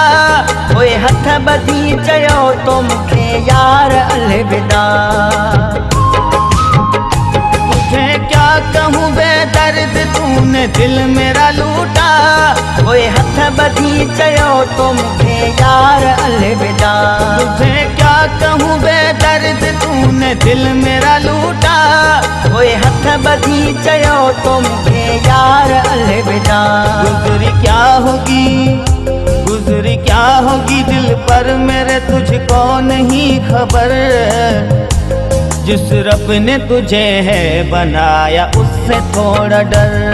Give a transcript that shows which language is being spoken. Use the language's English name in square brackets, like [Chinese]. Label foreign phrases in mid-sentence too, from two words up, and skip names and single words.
[Sindhi] ओए हथ बधी चयो तो मुखे यार अलविदा। [Urdu] تجھے کیا کہوں بے درد تو نے دل میرا لوٹا. [Sindhi] ओए हथ बधी चयो तो मुखे यार अलविदा। [Urdu] تجھے کیا کہوں بے درد تو نے دل میرا لوٹا. [Sindhi] ओए हथ बधी चयो तो मुखे यार अलविदा। [Urdu] گزری کیا ہوگی، گزری کیا ہوگی دل پر میرے تجھ کو نہیں خبر. جس رب نے تجھے ہے بنایا اس سے تھوڑا ڈر.